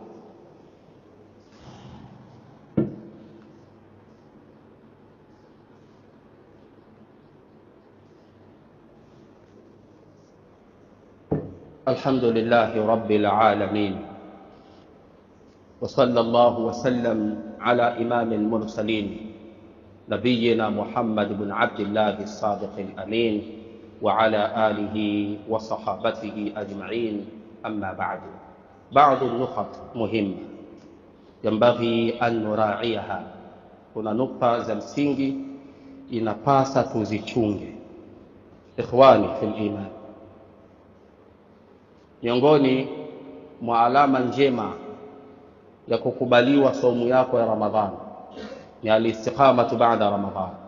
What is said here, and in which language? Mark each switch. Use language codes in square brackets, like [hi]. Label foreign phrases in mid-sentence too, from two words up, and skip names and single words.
[ar] الحمد لله رب العالمين، وصلى الله وسلم على إمام المرسلين نبينا محمد بن عبد الله الصادق الأمين وعلى آله وصحابته أجمعين. أما بعد، بعض نقاط مهمة ينبغي أن نراعيها. [sw] Kuna nukta za msingi inapasa tuzichunge. [ar] إخواني في الإيمان, [sw] miongoni mwa alama njema ya kukubaliwa saumu yako ya Ramadhani ni [ar] الاستقامة بعد رمضان.